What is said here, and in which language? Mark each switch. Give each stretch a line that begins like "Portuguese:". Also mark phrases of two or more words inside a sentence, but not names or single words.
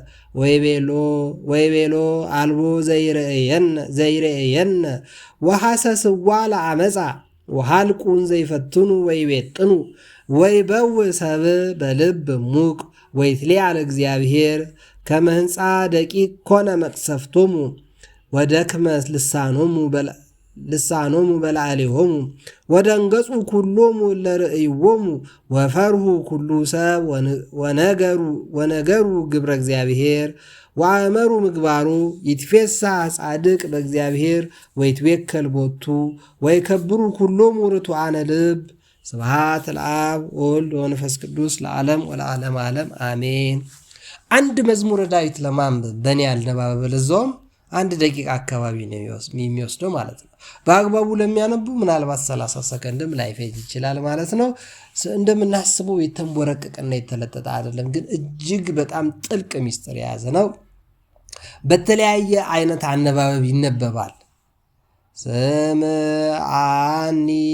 Geez: ወይቤሎ አልቦ ዘይርእየነ ወሐሰስዋ ለዓመፃ ወሃልቁን ዘይፈትኑ ወይቤጥኑ ወይበውእ ሰብእ በልብ ሙቅ ወይትልያ ለእግዚአብሔር ከመ ሕንፃ ደቂቅ ኮነ መቅሰፍቶሙ ወደክመ ልሳኖሙ በላዕሌሆሙ ወደንገጹ ኩሎሙ ለርእይዎሙ ወፈርሁ ኩሉ ሰብ ወነገሩ ግብረ እግዚአብሔር ወአእመሩ ምግባሩ ይትፌሳህ ጻድቅ በእግዚአብሔር ወይትዌከል ቦቱ ወይከብሩ ኩሎሙ ርቱዓነ ልብ። ስብሐት ለአብ ወወልድ ወመንፈስ ቅዱስ ለዓለም ወለዓለመ ዓለም አሜን።
Amharic: አንድ መዝሙረ ዳዊት ለማንበብ በእኔ አነባበብ ለዛውም 1 ደቂቃ አካባቢ ነው የሚወስደው ማለት ነው። በአግባቡ ለሚያነቡ ምናልባት 30 ሰከንድም ላይፈጅ ይችላል ማለት ነው። እንደምናስበው የተንቦረቀቀና የተለጠጠ አይደለም፣ ግን እጅግ በጣም ጥልቅ ሚስጥር የያዘ ነው። በተለያየ አይነት አነባበብ ይነበባል። ስምዐኒ